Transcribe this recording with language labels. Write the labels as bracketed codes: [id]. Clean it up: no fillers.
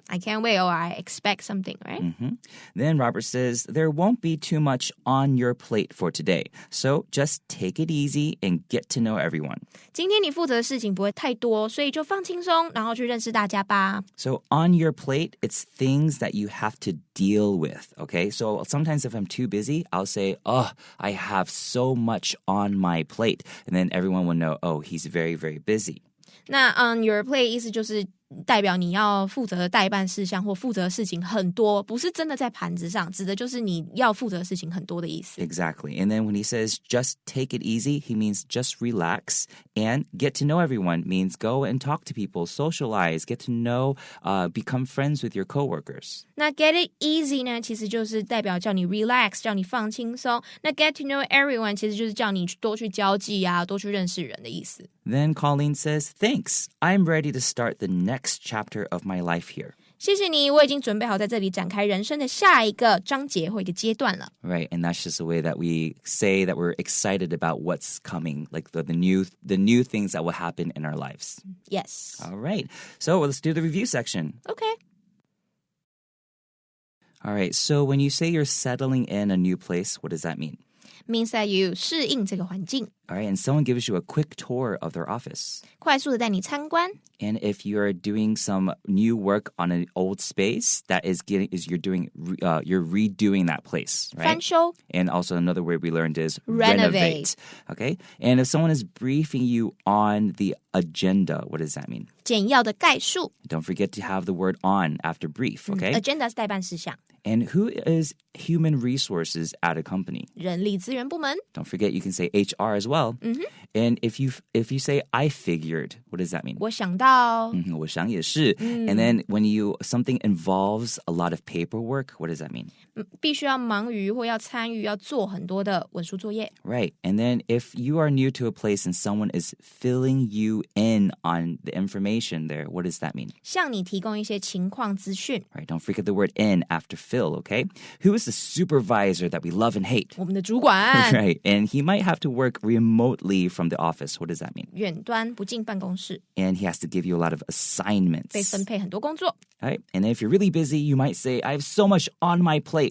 [en] I can't wait or I expect something, right? Then Robert says, there won't be too much on your plate for today. So just take it easy and get to know everyone. [zh] 今天你负责的事情不会太多，所以就放轻松，然后去认识大家吧。 [en] So on your plate, it's things that you have to deal with, okay? So sometimes if I'm too busy, I'll say, oh, I have so much on my plate. And then everyone will know, oh, he's very, very busy. [zh] 那 [en] on your plate [zh] 意思就是代表你要负责的代办事项或负责的事情很多，不是真的在盘子上，指的就是你要负责的事情很多的意思。 [en] Exactly. And then when he says just take it easy, he means just relax. And get to know everyone means go and talk to people, socialize, get to know, become friends with your coworkers. [zh] 那 [en] get it easy [zh] 呢，其实就是代表叫你 relax， 叫你放轻松。那 [en] get to know everyone [zh] 其实就是叫你多去交际啊，多去认识人的意思。 [en] Then Colleen says, thanks. I'm ready to start the next chapter of my life here. [zh] 谢谢你，我已经准备好在这里展开人生的下一个章节或一个阶段了。 [en] Right, and that's just a way that we say that we're excited about what's coming, like the new things that will happen in our lives. Yes. All right, so let's do the review section. Okay. All right, so when you say you're settling in a new place, what does that mean? Means that you [zh] 适应这个环境。 [en] All right, and someone gives you a quick tour of their office. [zh] 快速的带你参观。 [en] And if you're doing some new work on an old space, you're redoing that place, right? [zh] 翻修。 [en] And also another word we learned is Renovate. Okay? And if someone is briefing you on the agenda, what does that mean? [zh] 简要的概述。 [en] Don't forget to have the word on after brief, okay? [zh] Agenda 是待办事项。 [en] And who is human resources at a company? [zh] 人力资源部门。 [en] Don't forget you can say HR as well. And if you say I figured, what does that mean? [zh] 我想到。我想也是。 [en] And then when something involves a lot of paperwork, what does that mean? [zh] 必须要忙于或要参与要做很多的文书作业。 [en] Right. And then if you are new to a place and someone is filling you in on the information there, what does that mean? [zh] 向你提供一些情况资讯。 [en] Right. Don't forget the word in after fill, okay? Who is the supervisor that we love and hate? [zh] 我们的主管。 [en] Right. And he might have to work remotely from the office. What does that mean? [zh] 远端不进办公室。 [en] And he has to give you a lot of assignments. [zh] 被分配很多工作。 [en] Right? And if you're really busy, you might say, I have so much on my plate.